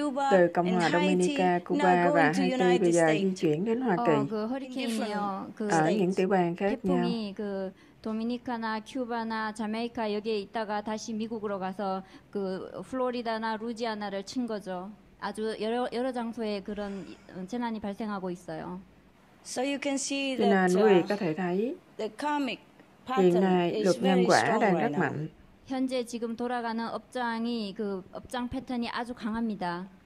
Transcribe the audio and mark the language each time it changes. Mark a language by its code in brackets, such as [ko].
[vi] Từ Cộng hòa Dominica, Cuba và Haiti bây giờ di chuyển đến Hoa Kỳ, ở những tiểu bang khác nhau. [ko] 도미니카나 큐바나 자메이카 여기에 있다가 다시 미국으로 가서 플로리다나 루지아나를 친 거죠. 아주 여러 장소에 그런 재난이 발생하고 있어요. [vi] Cho nên quý vị có thể thấy hiện nay luật nhân quả đang rất mạnh. [ko] 현재 지금 돌아가는 업장이 업장 패턴이 아주 강합니다.